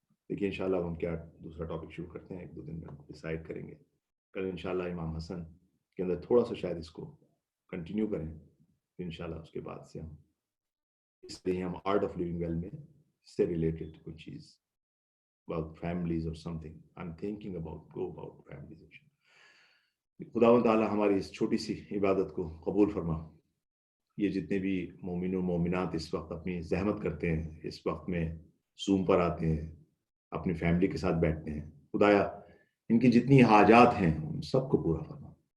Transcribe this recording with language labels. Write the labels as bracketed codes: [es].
[hi] देखिए इंशाल्लाह हम क्या दूसरा टॉपिक शुरू करते हैं, 1-2 दिन में डिसाइड करेंगे। कल इंशाल्लाह इमाम हसन के अंदर थोड़ा सा शायद इसको कंटिन्यू करें, तो इंशाल्लाह उसके बाद से हम इसलिए हम आर्ट ऑफ लिविंग वेल में से रिलेटेड कोई चीज़ [en] about families or something. I'm thinking about families. [hi] खुदावंद ताला हमारी इस छोटी सी इबादत को कबूल फरमा। ये जितने भी मोमिन और मोमिनात इस वक्त अपनी जहमत करते हैं, इस वक्त में ज़ूम पर आते हैं, अपनी फैमिली के साथ बैठते हैं, खुदाया इनकी जितनी हाजात हैं उन सबको पूरा फरमा।